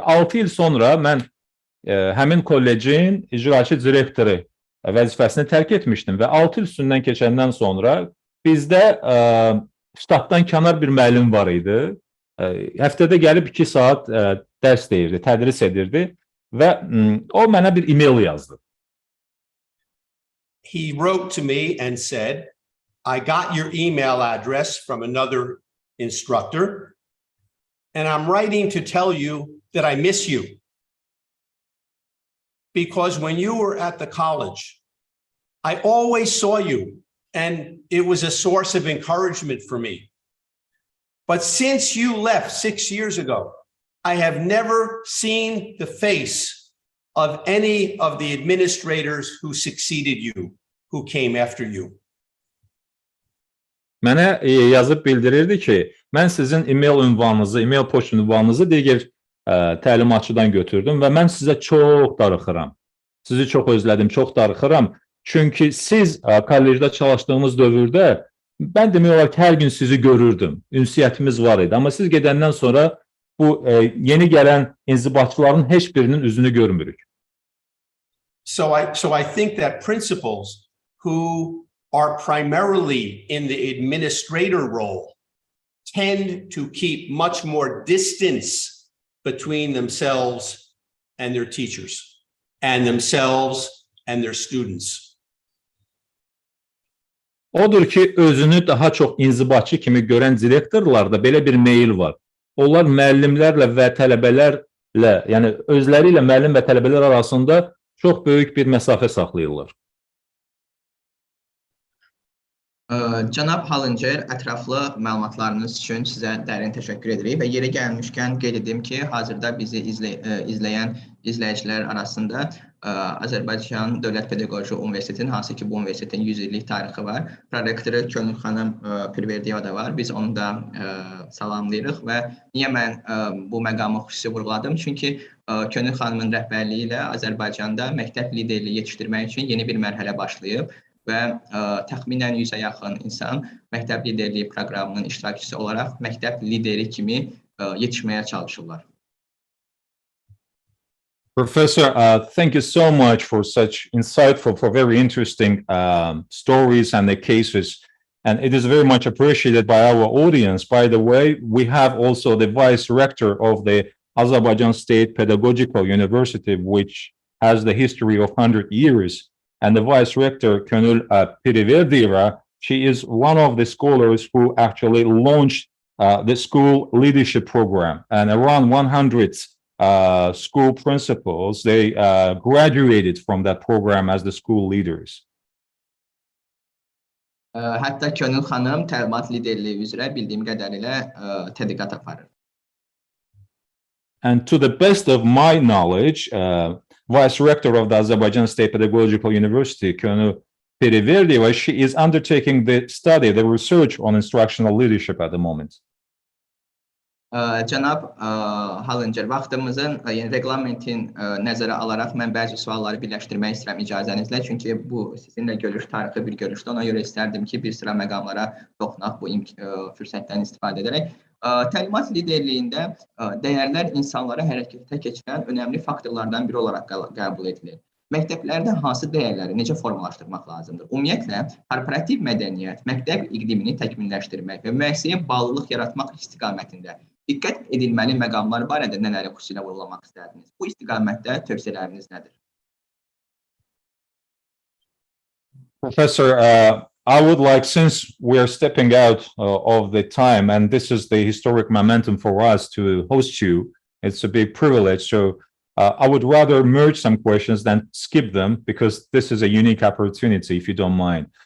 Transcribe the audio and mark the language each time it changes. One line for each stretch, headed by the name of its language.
Azerbaijani: 6 il sonra mən həmin kollecin icraçı direktoru vəzifəsini tərk etmişdim və 6 il üstündən keçəndən sonra bizdə ştatdan kənar bir müəllim var idi. Həftədə gəlib 2 saat dərs deyirdi, tədris edirdi və o mənə bir e-mail yazdı.
English: He wrote to me and said, I got your email address from another instructor, and I'm writing to tell you that I miss you. Because when you were at the college, I always saw you, and it was a source of encouragement for me. But since you left 6 years ago, I have never seen the face of any of the administrators who succeeded you, who came after you.
Azerbaijani: Mənə yazıb bildirirdi ki, mən sizin e-mail ünvanınızı, e-mail poçt ünvanınızı digər təlimatçıdan götürdüm və mən sizə çox darıxıram. Sizi çox özlədim, çox darıxıram. Çünki siz kollecdə çalışdığımız dövrdə mən demək olar ki, hər gün sizi görürdüm. Ünsiyyətimiz var idi. Amma siz gedəndən sonra bu yeni gələn inzibatçıların heç birinin üzünü görmürük.
English: So I think that principals who are primarily in the administrator role tend to keep much more distance between themselves and their teachers, and themselves and their students.
Azerbaijani: Odur ki, özünü daha çox inzibatçı kimi görən direktorlarda belə bir meyil var. Onlar müəllimlərlə və tələbələrlə, yəni özləri ilə müəllim və tələbələr arasında çox böyük bir məsafə saxlayırlar. Cənab Hallincer, ətraflı məlumatlarınız üçün sizə dərin təşəkkür edirik və yeri gəlmişkən qeyd edim ki, hazırda bizi izləyən izləyicilər arasında Azərbaycan Dövlət Pedaqoji Universitetinin, hansı ki bu universitetin 100 illik tarixi var, prorektoru Könül xanım Pirverdiyeva da var. Biz onu da salamlayırıq və niyə mən bu məqamı xüsusi vurğuladım? Çünki Könül xanımın rəhbərliyi ilə Azərbaycanda məktəb liderliyi yetişdirmək üçün yeni bir mərhələ başlayıb və təxminən 100-ə yaxın insan məktəb liderliyi proqramının iştirakçısı olaraq məktəb lideri kimi yetişməyə çalışırlar.
English: Professor, thank you so much for such insightful, for very interesting stories and the cases. And it is very much appreciated by our audience. By the way, we have also the Vice Rector of the Azerbaijan State Pedagogical University, which has the history of 100 years. And the Vice Rector, Könül Pirverdiyeva, she is one of the scholars who actually launched the school leadership program. And around 100 school principals, they graduated from that program as the school leaders.
Azerbaijani: Hətta Könül xanım təlimat liderliyi üzrə bildiyim qədərilə tədqiqat aparır.
English: And to the best of my knowledge, Vice Rector of the Azerbaijan State Pedagogical University, Könül Pirverdiyeva, she is undertaking the study, the research on instructional leadership at the moment.
Azerbaijani: Cənab Hallincer, vaxtımızın, yəni reglamentin nəzərə alaraq mən bəzi sualları birləşdirmək istəyirəm icazənizlə. Çünki bu sizinlə görüş tarixi bir görüşdür. Ona görə istərdim ki, bir sıra məqamlara toxunaq bu fürsətdən istifadə edərək. Təlimat liderliyində dəyərlər insanları hərəkətə keçirən önəmli faktorlardan biri olaraq qəbul edilir. Məktəblərdə hansı dəyərləri necə formalaşdırmaq lazımdır? Ümumiyyətlə, korporativ mədəniyyət, məktəb iqlimini təkmilləşdirmək və müəssisəyə bağlılıq yaratmaq istiqamətində diqqət edilməli məqamlar barədə nələri xüsusilə vurğulamaq istərdiniz? Bu istiqamətdə tövsiyələriniz nədir?
English: Professor, I would like, since we are stepping out of the time, and this is the historic momentum for us to host you, it's a big privilege. So I would rather merge some questions than skip them, because this is a unique opportunity, if you don't mind.